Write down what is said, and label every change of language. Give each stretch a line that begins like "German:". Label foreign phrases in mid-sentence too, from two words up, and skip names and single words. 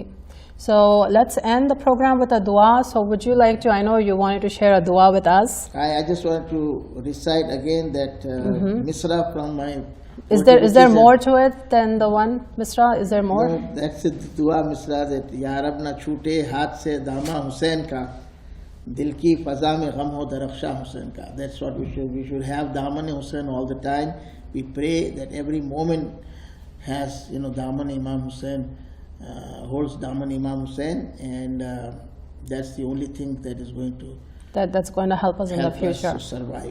English: So let's end the program with a dua. So would you like to, I know you wanted to share a dua with us. I just want to recite again that Misra from my... Is there more to it than the one Misra? Is there more? No, that's the dua Misra, that
Urdu: یا رب نہ چھوٹے ہاتھ سے دامن حسین کا، دل کی فضا میں غم ہو درخشاں حسین کا.
English: That's what we should have Daman Hussain all the time. We pray that every moment has, you know, Daman Imam Hussain, holds Daman Imam Hussain, and that's the only thing that is going to that's going to help us in the future to survive.